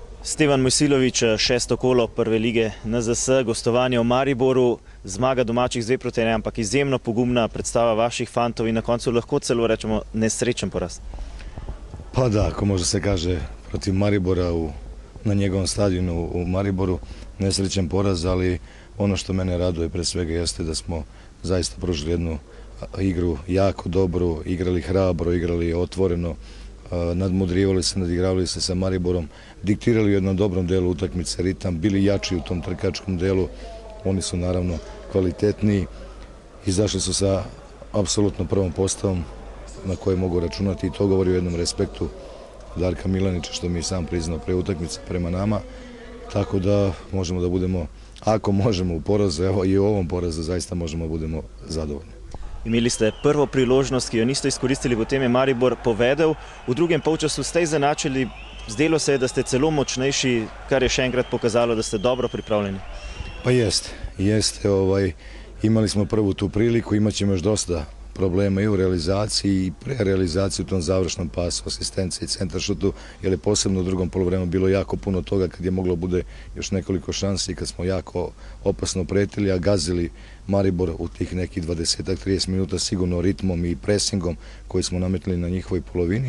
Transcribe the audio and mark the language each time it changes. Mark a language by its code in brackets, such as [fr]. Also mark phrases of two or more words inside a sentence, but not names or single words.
[sl] Stevan Mojsilović, šesto kolo prve lige NZS, gostovanje v Mariboru, zmaga domačih 2-1, ampak izjemno pogumna predstava vaših fantov in na koncu lahko celo rečemo nesrečen poraz. [sr] Pa da, ako može se kaže protiv Maribora na njegovom stadionu u Mariboru, nesrećen poraz, ali ono što mene raduje pre svega jeste da smo zaista pružili jednu igru jako dobru, igrali hrabro, igrali otvoreno, nadmudrivali se, nadigravali se sa Mariborom, diktirali u jednom dobrom delu utakmice ritam, bili jači u tom trkačkom delu, oni su naravno kvalitetniji, izašli su sa apsolutno prvom postavom na koje mogu računati i to govori o jednom respektu Darka Milanića, što mi je sam priznao pre utakmice prema nama, tako da možemo da budemo, ako možemo u porazu, evo i u ovom porazu zaista možemo da budemo zadovoljni. [sl] Imeli ste prvo priložnost, ki jo niste izkoristili, potem je Maribor povedel. V drugem polčasu ste izenačili, zdelo se je, da ste celo močnejši, kar je še enkrat pokazalo, da ste dobro pripravljeni. [sr] Pa jeste. Imali smo prvu tu priliku, imat ćemo još dosta problema i u realizaciji i pre realizaciji u tom završnom pasu, asistenciji i centaršutu, jer je posebno u drugom poluvremenu bilo jako puno toga kad je moglo bude još nekoliko šansi, kad smo jako opasno pretili, a gazili Maribor u tih nekih 20-30 minuta sigurno ritmom i presingom koji smo nametili na njihovoj polovini.